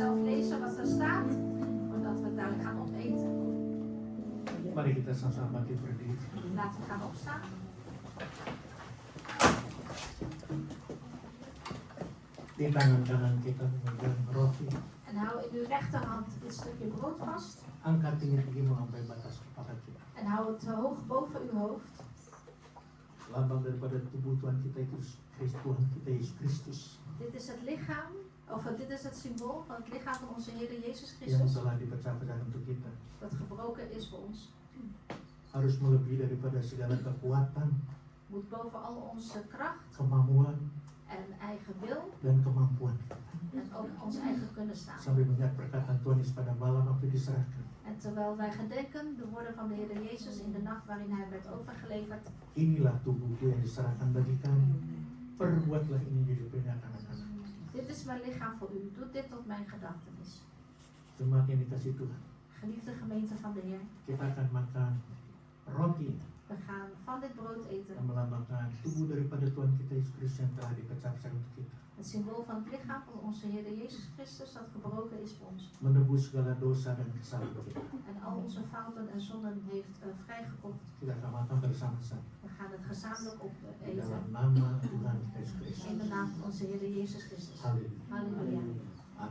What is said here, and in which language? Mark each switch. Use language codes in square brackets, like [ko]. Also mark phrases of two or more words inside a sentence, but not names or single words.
[nl] lezen wat er staat, voordat we dadelijk gaan opeten. [id] Mari kita sama-sama berdiri. [nl] Laten we gaan opstaan. [id] Di tangan kanan kita memegang roti. [nl] En hou in uw rechterhand dit stukje brood vast. [id] Angkat tinggi tinggi sampai batas kepala kita. [nl] En hou het hoog boven uw hoofd. [id] Lambang daripada tubuh Tuhan kita itu Tuhan kita Yesus Kristus [nl] Dit is het lichaam, of dit is het symbool van het lichaam van onze Heer Jezus [id] yang [nl] Christus. [id] telah dipecah-pecah untuk kita. [nl] Dat gebroken is voor ons. [id] Harus melebihi daripada segala kekuatan, [nl] Moet boven al onze kracht [id] kemampuan, [nl] en eigen wil [id] dan kemampuan. [nl] en ook ons eigen kunnen staan. [id] Sambil mengingat perkataan Tuhan Yesus pada malam waktu diserahkan. [nl] En terwijl wij gedenken de woorden van de Heer Jezus in de nacht waarin hij werd overgeleverd. [id] Inilah tubuhku yang diserahkan bagi kamu. Perbuatlah ini jadi peringatan anak-anak. [nl] Dit is mijn lichaam voor u. Doe dit tot mijn gedachtenis. [id] Jemaat yang dikasih Tuhan, [nl] Geliefde gemeente van de Heer. [id] kita akan makan roti [nl] We gaan van dit brood eten. [id] yang melambangkan tubuh daripada Tuhan kita Yesus Kristus yang telah dipecah-pecah untuk kita. [nl] Het symbool van het lichaam van onze Heer Jezus Christus dat gebroken is voor ons. [id] Menebus segala dosa dan kesalahan kita. [nl] En al onze fouten en zonden heeft vrijgekocht. [id] Kita akan makan bersama-sama [nl] We gaan het gezamenlijk [id] di [nl] opeten. [id] dalam nama Tuhan Yesus Kristus. [nl] In de naam van onze Heer Jezus Christus. [id] Haleluya. [nl] Halleluja. [id] Amin.